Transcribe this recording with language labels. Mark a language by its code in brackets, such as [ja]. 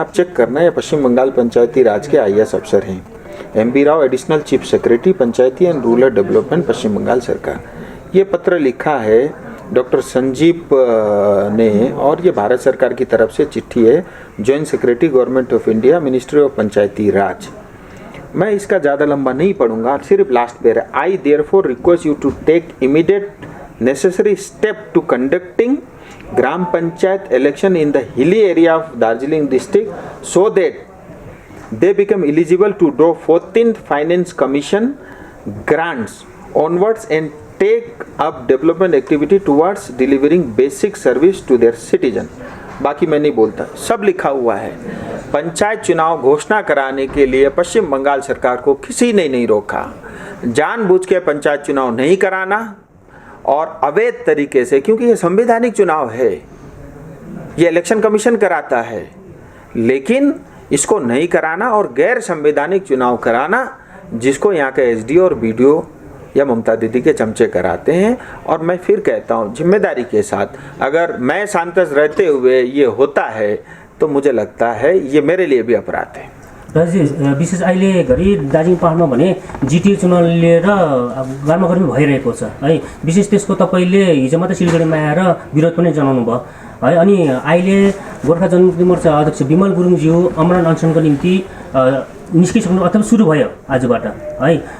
[hi] आप चेक करना, ये पश्चिम बंगाल पंचायती राज के IAS अफसर हैं, MV Rao, additional chief secretary Panchayati and rural development पश्चिम बंगाल सरकार। ये पत्र लिखा है डॉक्टर संजीव ने और ये भारत सरकार की तरफ से चिट्ठी है, joint secretary government of India, ministry of पंचायती राज। मैं इसका ज़्यादा लंबा नहीं पढ़ूंगा, सिर्फ लास्ट पेयर है। [en] I therefore request you to take immediate necessary step to conducting gram panchayat election in the hilly area of Darjeeling district so that they become eligible to draw 14th Finance Commission grants onwards and take up development activity towards delivering basic service to their citizen। [hi] बाकी मैं नहीं बोलता, सब लिखा हुआ है। पंचायत चुनाव घोषणा कराने के लिए पश्चिम बंगाल सरकार को किसी ने नहीं रोका। जानबूझ के पंचायत चुनाव नहीं कराना और अवैध तरीके से, क्योंकि ये संवैधानिक चुनाव है, ये इलेक्शन कमीशन कराता है, लेकिन इसको नहीं कराना और गैर संवैधानिक चुनाव कराना, जिसको यहाँ के SD और BDO या ममता दीदी के चमचे कराते हैं। और मैं फिर कहता हूँ, जिम्मेदारी के साथ, अगर मैं सांसद रहते हुए ये होता है तो मुझे लगता है ये मेरे लिए भी अपराध है। [ne] र विशेष अहिले घरि दार्जिलिङ पहाडमा भने जिटिए चुनाव लिएर गर्मागर्मी भइरहेको छ है। विशेष त्यसको तपाईँले हिजो मात्रै सिलगढीमा आएर विरोध पनि जनाउनु भयो है। अनि अहिले गोर्खा जनमुक्ति मोर्चा अध्यक्ष विमल गुरुङज्यू आमरण अनसनको निम्ति निस्किसक्नु अथवा सुरु भयो आजबाट है।